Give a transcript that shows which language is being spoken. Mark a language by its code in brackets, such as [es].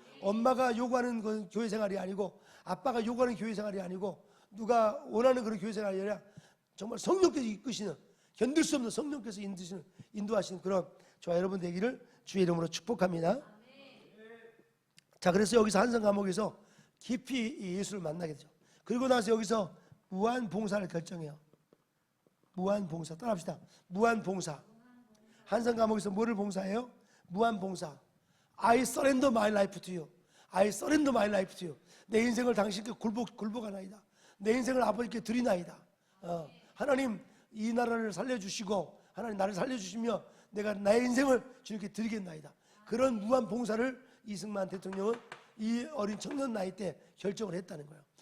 [ko] 엄마가 요구하는 건 교회 생활이 아니고, 아빠가 요구하는 교회 생활이 아니고, 누가 원하는 그런 교회 생활이 아니라 정말 성령께서 이끄시는, 견딜 수 없는 성령께서 인도하시는 그런 저와 여러분 되기를 주의 이름으로 축복합니다. 자, 그래서 여기서 한성 감옥에서 깊이 예수를 만나게 되죠. 그리고 나서 여기서 무한 봉사를 결정해요. 무한 봉사. 따라합시다. 무한 봉사. 한성 감옥에서 뭐를 봉사해요? 무한 봉사. [en] I surrender my life to you. I surrender my life to you. [ko] 내 인생을 당신께 굴복하나이다. 내 인생을 아버지께 드리나이다. 하나님 이 나라를 살려주시고, 하나님 나를 살려주시며 내가 나의 인생을 주님께 드리겠나이다. 그런 무한 봉사를 이승만 대통령은 이 어린 청년 나이 때 결정을 했다는 거예요.